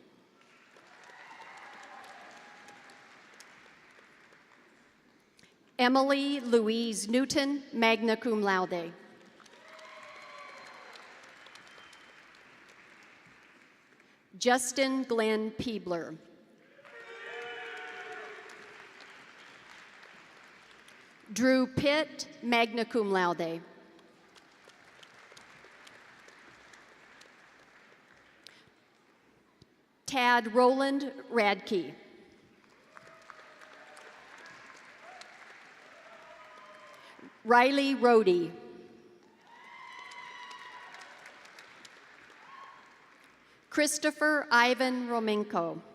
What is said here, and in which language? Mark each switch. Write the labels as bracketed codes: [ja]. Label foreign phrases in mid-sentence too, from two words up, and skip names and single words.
[en] Emily Louise Newton, [la] magna cum laude. [en] Justin Glenn Peebler. Drew Pitt, [la] magna cum laude. [en] Tad Roland Radke. Riley Rohde. Christopher Ivan Romenko.